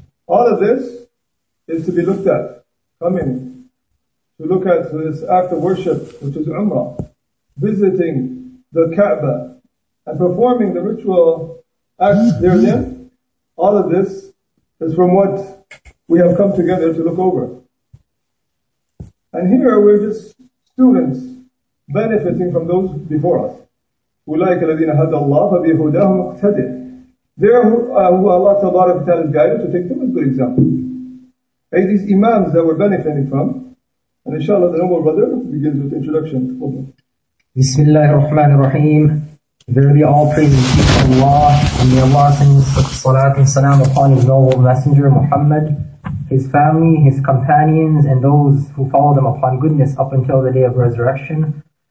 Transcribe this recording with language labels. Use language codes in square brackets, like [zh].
[en] All of this is to be looked at. Coming to look at this act of worship, which is Umrah, visiting the Kaaba and performing the ritual acts therein. All of this is from what we have come together to look over. And here we're just students benefiting from those before us. [ar] أولئك الذين هدى الله فبهداه مقتدر. [en] There who Allah Ta'ala has guided to take them as a good example. Hey, these imams that we're benefiting from, and inshallah the noble brother begins with the introduction. Bismillahir Rahmanir Rahim. Verily all praise is due to Allah, and may Allah send salat and salam upon His noble messenger Muhammad, his family, his companions, and those who follow them upon goodness up until the day of resurrection.